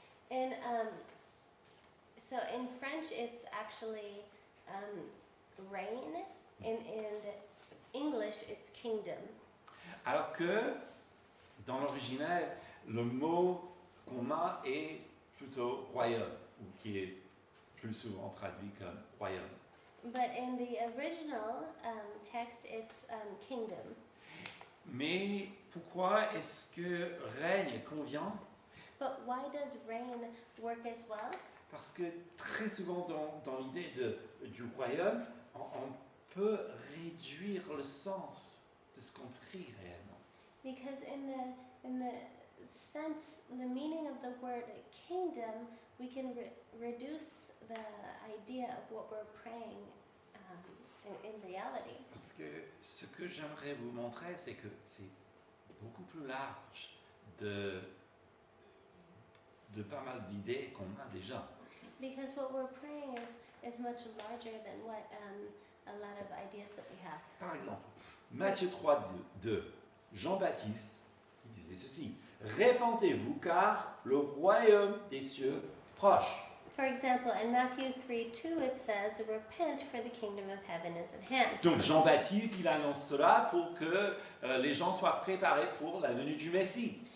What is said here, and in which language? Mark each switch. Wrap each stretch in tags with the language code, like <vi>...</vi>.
<en>And so in French, it's actually reign, and in English, it's kingdom.</en> <fr>Alors que, dans l'original, le mot qu'on a est plutôt royaume, ou qui est plus souvent traduit comme royaume.</fr> <en>But in the original text, it's kingdom.</en> <fr>Mais pourquoi est-ce que règne convient?</fr> <en>But why does reign work as well?</en> <fr>Parce que très souvent dans l'idée du royaume, on peut réduire le sens de ce qu'on prie réellement.</fr> <en>Because in the sense, the meaning of the word kingdom, we can reduce the idea of what we're praying in reality.</en> <fr>Parce que ce que j'aimerais vous montrer, c'est que c'est beaucoup plus large de pas mal d'idées qu'on a déjà.</fr> <en>Because what we're praying is much larger than what a lot of ideas that we have.</en> <fr>Par exemple, Matthieu 3, 2, Jean-Baptiste disait ceci: répentez-vous car le royaume des cieux est proche.</fr> <en>For example, in Matthew 3:2 it says, repent for the kingdom of heaven is at hand.</en> <fr>Donc Jean-Baptiste, il annonce cela pour que les gens soient préparés pour la venue du Messie.</fr>